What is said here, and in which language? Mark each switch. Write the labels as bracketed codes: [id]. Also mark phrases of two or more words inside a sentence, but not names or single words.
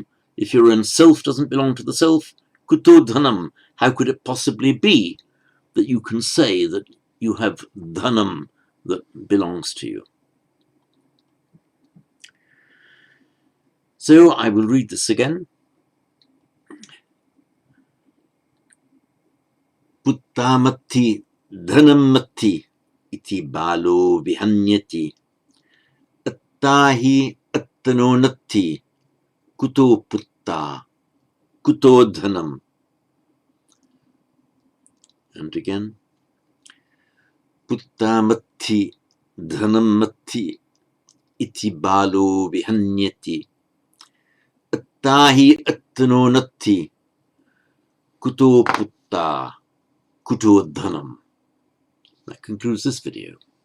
[en] If your own self doesn't belong to the self, [pi] kuto dhanam. [en] How could it possibly be that you can say that you have dhanam that belongs to you? So I will read this again. [pi] Puttamatti dhanammatti iti balo vihanyati attahi attanonatti kuto putta kuto dhanam. [en] And again, [pi] puttamatti dhanamatti iti balo vihanyati attahi attanonatti kuto putta kuto dhanam. [en] That concludes this video.